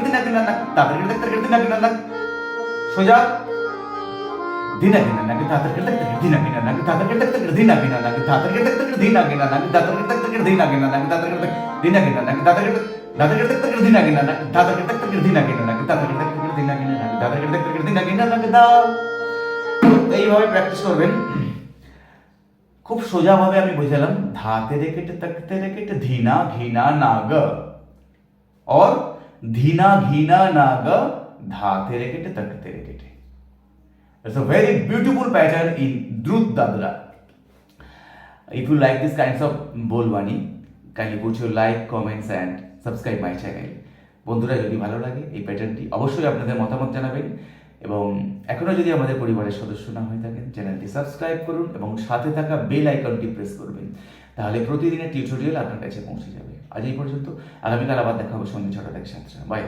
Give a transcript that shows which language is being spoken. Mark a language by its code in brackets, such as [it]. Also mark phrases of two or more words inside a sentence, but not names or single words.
[bn] ধিনা নাক তাতে ধিনা ধিনা নাক সোজা ধিনা ধিনা নাক তাতে ধিনা ধিনা নাক তাতে ধিনা ধিনা নাক তাতে ধিনা ধিনা নাক তাতে ধিনা ধিনা নাক তাতে ধিনা ধিনা নাক তাতে ধিনা ধিনা নাক তাতে ধিনা ধিনা নাক তাতে ধিনা ধিনা নাক তাতে ধিনা ধিনা নাক দা। এইভাবে প্র্যাকটিস করবেন। খুব সোজা ভাবে আমি বুঝালাম ধাতে রেখেটে তকতে রেখেটে ধীনা ঘিনা নাগ और धीना घीना नाग धाते रेखेटे तकते रेखेटे. [en] It's a very beautiful pattern in Drut Dadra. If you like this kinds of bolwani, kindly put your like, comments and subscribe my channel. [bn] বন্ধুরা যদি ভালো লাগে এই প্যাটার্নটি অবশ্যই আপনাদের মতামত জানাবেন এবং এখনো যদি আমাদের পরিবারের সদস্য না হয়ে থাকেন চ্যানেলটি সাবস্ক্রাইব করুন এবং সাথে থাকা বেল আইকনটি প্রেস করবেন, তাহলে প্রতিদিনের টিউটোরিয়াল আপনার কাছে পৌঁছে যাবে। আজ এই পর্যন্ত, আগামীকাল আবার দেখা হবে সন্ধ্যে 6টা থেকে 7টা।